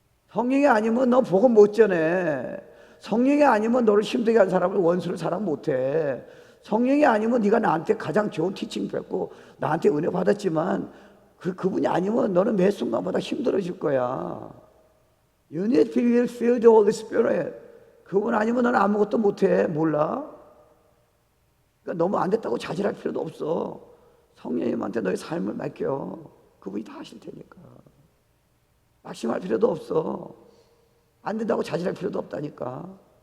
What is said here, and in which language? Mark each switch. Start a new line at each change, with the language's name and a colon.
Korean: 성령이 아니면 너 복음 못 전해. 성령이 아니면 너를 힘들게 한 사람을, 원수를 사랑 못해. 성령이 아니면 네가 나한테 가장 좋은 티칭 뵙고 나한테 은혜 받았지만 그분이 아니면 너는 매 순간마다 힘들어질 거야.
English: You need to be filled with the Holy Spirit.
Korean: 그분 아니면 너는 아무것도 못해. 몰라? 그러니까 너무 안 됐다고 자질할 필요도 없어. 성령님한테 너의 삶을 맡겨. 그분이 다 하실 테니까. 낙심할 필요도 없어. 안 된다고 자질할 필요도 없다니까.